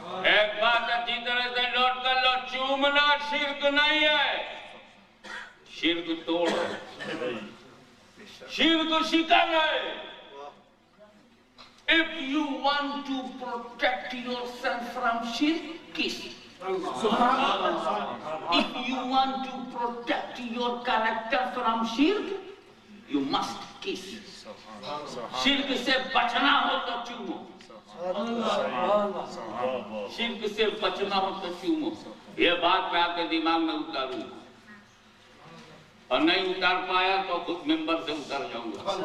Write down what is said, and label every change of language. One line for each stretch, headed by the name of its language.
Hindi: एक बात अच्छी तरह से नोट कर लो, चूमना शिर्क नहीं है, शिर्क तोड़ है, शिर्क शिकन है।
English: If you want to protect yourself from shirk, kiss. If you want to protect your character from shirk, you must kiss.
Hindi: शिर्क से बचना हो तो चूमो, शिर्क से बचना हो तो चूमो। ये बात मैं आपके दिमाग में उतारूं, और नहीं उतार पाया तो खुद मेंबर से उतर जाऊंगा।